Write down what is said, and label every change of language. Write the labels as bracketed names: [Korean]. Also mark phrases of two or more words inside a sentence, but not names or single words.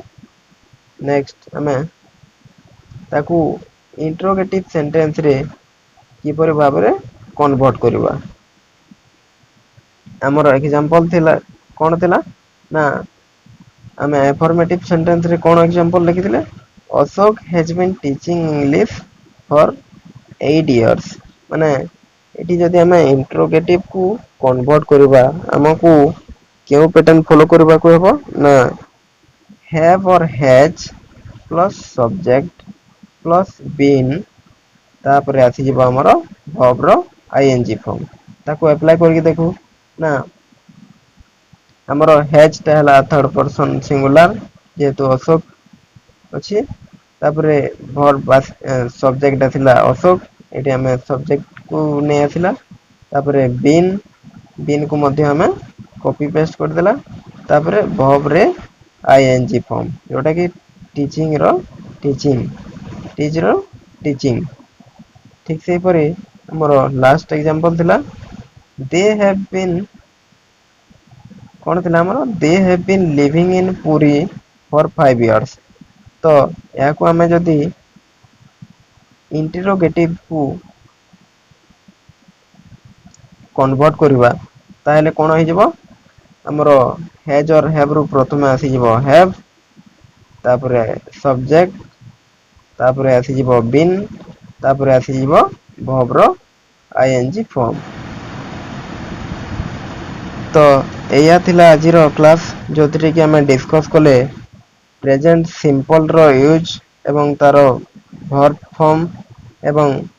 [Odia] ନେକ୍ସଟ ଆମେ ତାକୁ [English] interrogative sentence [Odia] ରେ କିପରି ଭାବରେ କନଭର୍ଟ କରିବା। ଆମର ଏକ୍ସାମ୍ପଲ ଥିଲା, କଣ ଥିଲା ନା ଆମେ [English] affirmative sentence [Odia] ରେ କଣ ଏକ୍ସାମ୍ପଲ ଲେଖିଥିଲେ? [English] ଅଶୋକ has been teaching English for 8 years। [Odia] ମାନେ ଏଠି ଯଦି ଆମେ ଇଣ୍ଟ୍ରୋଗେଟିଭ କୁ କନଭର୍ଟ କରିବା, ଆମକୁ କେଉଁ [English] pattern follow [Odia] କରିବାକୁ ହେବ ନା [English] have or has plus subject plus been, [Odia] ତାପରେ ଆସିଯିବ ଆମର verb ର [English] ing form. [Odia] ତାକୁ ଆପ୍ଲାଏ କରିକି ଦେଖୁ ନା ଆମର has ଟା ହେଲା [English] third person singular, [Odia] ଯେହେତୁ ଅଶୋକ ଅଛି। ତାପରେ verb ସବଜେକ୍ଟ ଟା ଥିଲା ଅଶୋକ, ଏଠି ଆମେ ସବଜେକ୍ଟ କୁ ନେଇ ଆସିଲା। ତାପରେ ବିନ୍ କୁ ମଧ୍ୟ ଆମେ [English] copy paste [Odia] କରିଦେଲା। ତାପରେ verb ରେ [English] ing form, [Odia] ଯୋଉଟା କି ଟିଚିଂ ର ଟିଚିଂ, ଟିଚ୍ ର ଟିଚିଂ। ଠିକ ସେହିପରି ଆମର [English] last example [Odia] ଥିଲା [English] they have been, [Odia] କଣ ଥିଲା ଆମର [English] they have been living in ପୁରୀ for 5 years। [Odia] ତ ଏହାକୁ ଆମେ ଯଦି ଇଣ୍ଟିରୋଗେଟିଭ କୁ କନଭର୍ଟ କରିବା, ତାହେଲେ କଣ ହେଇଯିବ ଆମର [English] has or have [Odia] ରୁ ପ୍ରଥମେ ଆସିଯିବ have, ତାପରେ ସବଜେକ୍ଟ, ତାପରେ ଆସିଯିବ ବିନ୍, ତାପରେ ଆସିଯିବ verb ର [English] ing form. [Odia] ତ ଏଇଆ ଥିଲା ଆଜିର କ୍ଲାସ, ଯୋଉଥିରେ କି ଆମେ ଡିସକସ କଲେ [English] present simple [Odia] ର ୟୁଜ ଏବଂ ତାର [English] verb form [Odia] ଏବଂ